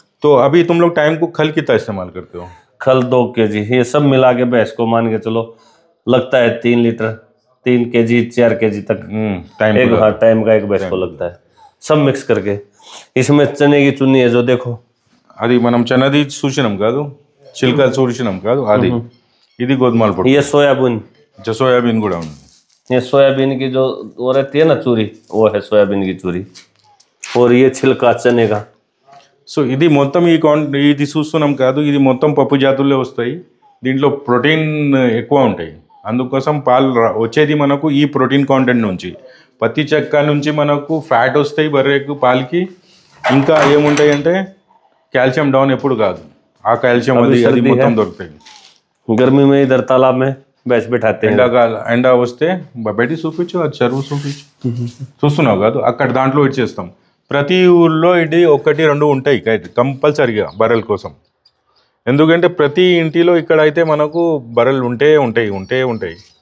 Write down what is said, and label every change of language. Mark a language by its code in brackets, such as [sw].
[hi] तो अभी तुम लोग टाइम को खल कितना इस्तेमाल करते हो? खल 2 kg, ये सब मिला के भैंस को मान के चलो लगता है 3 लीटर, 3 kg 4 kg तक टाइम एक, हाँ, टाइम का एक भैंस को लगता है. सब मिक्स करके इसमें चने की चुन्नी है जो देखो, [te] అది మనం చనది చూసినాం కాదు, చిల్కలు చూసినాం కాదు, అది ఇది గోధుమల పొట్టు. [hi] ये सोयाबीन, [te] సోయాబీన్ కూడా ఉంది. [hi] ये सोयाबीन की जो वो रहती है ना चूरी, वो है सोयाबीन की चूरी. और ये छिलका चने का. [te] సో ఇది మొత్తం ఇది చూస్తున్నాం కాదు, ఇది మొత్తం పప్పు జాతుల్లో వస్తాయి. దీంట్లో ప్రోటీన్ ఎక్కువ ఉంటాయి. అందుకోసం పాలు వచ్చేది మనకు ఈ ప్రోటీన్ కాంటెంట్ నుంచి. పత్తి చెక్క నుంచి మనకు ఫ్యాట్ వస్తాయి బర్రెకు, పాలకి. ఇంకా ఏముంటాయి అంటే కాల్షియం డౌన్ ఎప్పుడు కాదు, ఆ కాల్షియం అది మొత్తం దొరుకుతాయి. [hi] गर्मी में इधर तालाब में भैंस बैठाते हैं. [te] ఎండ వస్తే బయట చూపించు, అది చెరువు చూపించు, చూస్తున్నావు కాదు, అక్కడ దాంట్లో ఇచ్చేస్తాం. ప్రతి ఊళ్ళో ఇది 1-2 ఉంటాయి కంపల్సరీగా బర్రెల కోసం. ఎందుకంటే ప్రతి ఇంటిలో ఇక్కడ అయితే మనకు బర్రెలు ఉంటాయి.